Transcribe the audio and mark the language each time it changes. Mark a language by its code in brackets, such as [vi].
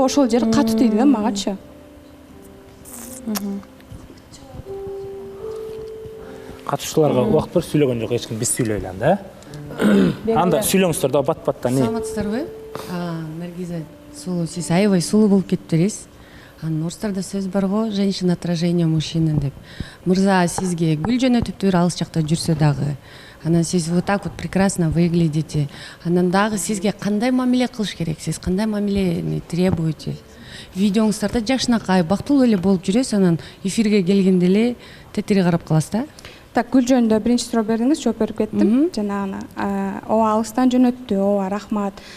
[ky] Ошол жери катуу тийди да магачы. Катышууларга убакыт бар, сүйлөгөн жок, эч ким, биз сүйлөйлү анда. Анда сүйлөңүздөр да бат-баттан. Саламатсыздарбы? Наргиза, сулуу, сиз аябай сулуу болуп кетиптириз. Орустарда сөз бар го, [ru] женщина отражение мужчины [ky] деп. Мырза сизге гүл жөнөтүптүр, алыс жакта жүрсө дагы. Анан сиз [ru] вот так вот прекрасно выглядите. [ky] Анан дагы сизге кандай мамиле кылыш керек? Сиз кандай мамилени требуете? Видеоңуздарда жакшынакай, бактылуу эле болуп жүрөсүз, анан эфирге келгенде эле тетири карап каласыз да? Так, гүл жөнүндө биринчи суроо бердиңиз, жооп берип кеттим. Жанагы ооба алыстан жөнөттү, ооба рахмат.